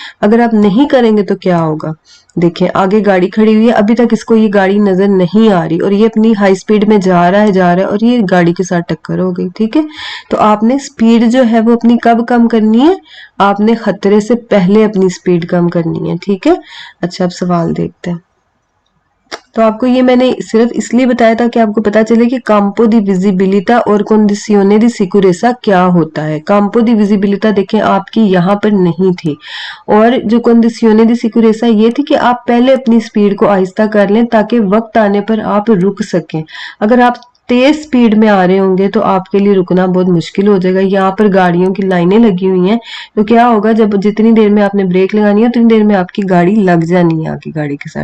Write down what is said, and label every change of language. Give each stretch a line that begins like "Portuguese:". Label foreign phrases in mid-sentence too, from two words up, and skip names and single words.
Urdu: اگر آپ نہیں کریں گے تو کیا ہوگا، دیکھیں آگے گاڑی کھڑی ہوئی ہے، ابھی تک اس کو یہ گاڑی نظر نہیں آ رہی اور یہ اپنی ہائی اسپیڈ میں جا رہا ہے اور یہ گاڑی کے ساتھ ٹکر ہو گئی. ٹھیک ہے، تو آپ نے اسپیڈ جو ہے وہ اپنی کب کم کرنی ہے، آپ نے خطرے سے پہلے اپنی اسپیڈ کم کرنی ہے. ٹھیک ہے، اچھا اب سوال دیکھتے ہیں. تو آپ کو یہ میں نے صرف اس لیے بتایا تھا کہ آپ کو پتا چلے کہ
Italian: campo di visibilità
Urdu: اور
Italian: condizione di sicurezza
Urdu: کیا ہوتا ہے.
Italian: campo di visibilità
Urdu: دیکھیں آپ کی یہاں پر نہیں تھی، اور جو
Italian: condizione di sicurezza
Urdu: یہ تھی کہ آپ پہلے اپنی اسپیڈ کو آہستہ کر لیں تاکہ وقت آنے پر آپ رک سکیں. اگر آپ تیز اسپیڈ میں آ رہے ہوں گے تو آپ کے لیے رکنا بہت مشکل ہو جائے گا. یہاں پر گاڑیوں کی لائنیں لگی ہوئی ہیں، تو کیا ہوگا، جب جتنی دیر میں آپ نے بریک لگانی ہے اتنی دیر میں آپ کی گاڑی لگ جانی ہے آگے گاڑی کے ساتھ.